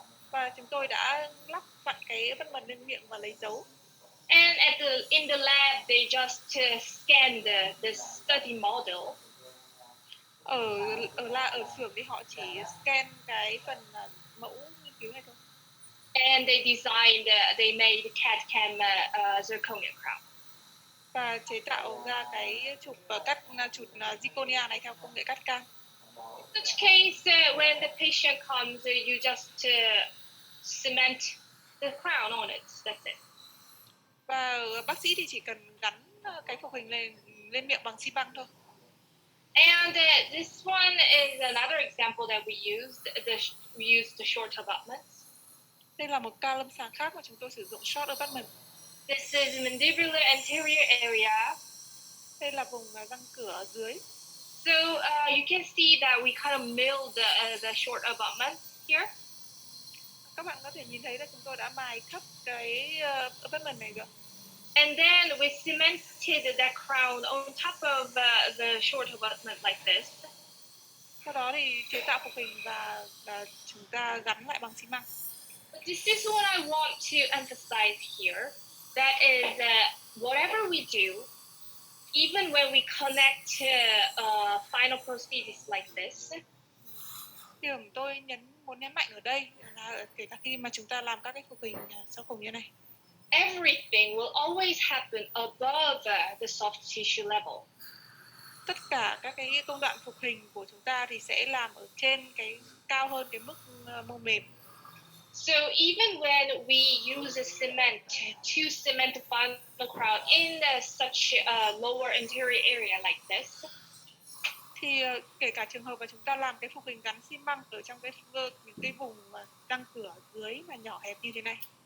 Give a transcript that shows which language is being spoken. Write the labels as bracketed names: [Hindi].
[Vietnamese] Và chúng tôi đã lắp vặn cái abutment lên miệng và lấy dấu. [English] And in the lab, they just scanned the study model. [Vietnamese] Ở xưởng thì họ chỉ scan cái phần mẫu nghiên cứu này thôi. [English] And they made the CAD/CAM zirconia crown. [Vietnamese] Và chế tạo ra cái chụp zirconia này theo công nghệ cắt cam. [English] In such case, when the patient comes, you just cement the crown on it. That's it. [Vietnamese] Và bác sĩ thì chỉ cần gắn cái phục hình lên miệng bằng xi băng thôi. [English] And this one is another example that we used. We used the short abutments. [Vietnamese] Đây là một ca lâm sàng khác mà chúng tôi sử dụng short abutment. [English] This is mandibular anterior area. [Vietnamese] Đây là vùng răng cửa ở dưới. [English] So you can see that we kind of milled the short abutment here. [Vietnamese] Các bạn có thể nhìn thấy là chúng tôi đã mài khắp cái abutment này rồi. [English] And then we cemented that crown on top of the short abutment like this. [Vietnamese] Sau đó thì chế tạo phục hình và chúng ta gắn lại bằng xi măng. [English] But this is what I want to emphasize here. That is, whatever we do, even when we connect final prosthesis like this, [Vietnamese] Điều mà tôi muốn nhấn mạnh ở đây là kể cả khi mà chúng ta làm các cái phục hình sau cùng như này, [English] everything will always happen above the soft tissue level. [Vietnamese] tất cả các cái công đoạn phục hình của chúng ta thì sẽ làm ở trên cái cao hơn cái mức mô mềm. [English] So even when we use a cement to cement the final crown in such a lower anterior area like this, [Vietnamese] thì kể cả trường hợp mà chúng ta làm cái phục hình gắn xi măng ở trong những cái vùng răng cửa dưới mà nhỏ hẹp như thế này,